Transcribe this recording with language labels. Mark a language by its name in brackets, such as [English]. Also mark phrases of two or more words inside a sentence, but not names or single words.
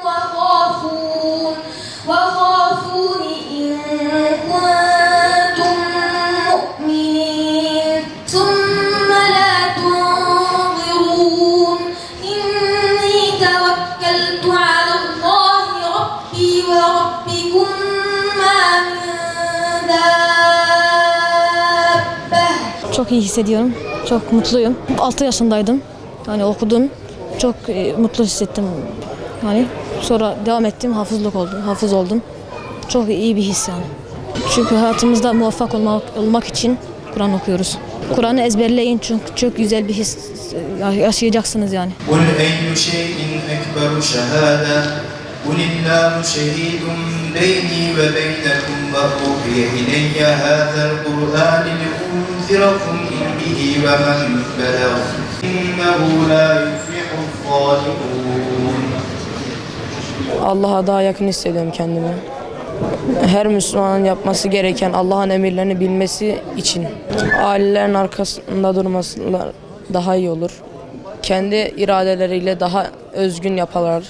[Arabic] وخافون إن كنتم مؤمنين ثم لا تنظرون إني توكلت على الله ربي وربكم ما من دابة. [Turkish] Çok iyi hissediyorum. Çok mutluyum. 6 yaşındaydım. Yani okudum. Çok mutlu hissettim. Yani sonra devam ettim. Hafız oldum. Çok iyi bir his yani. Çünkü hayatımızda muvaffak olmak için Kur'an okuyoruz. Kur'an'ı ezberleyin çünkü çok güzel bir his yaşayacaksınız yani. [Arabic] قُلْ أَيُّ شَيْءٍ أَكْبَرُ شَهَادَةً قُلِ اللَّهُ شَهِيدٌ بَيْنِي وَبَيْنَكُمْ وَأُوحِيَ إِلَيَّ هَذَا الْقُرْآنُ لِأُنذِرَكُمْ بِهِ وَمَنْ بَلَغَ إِنَّهُ لَا يُفْلِحُ الظَّالِمُونَ. [Turkish] Allah'a daha yakın hissediyorum kendimi. Her Müslümanın yapması gereken Allah'ın emirlerini bilmesi için ailelerin arkasında durması daha iyi olur. Kendi iradeleriyle daha özgün yaparlar.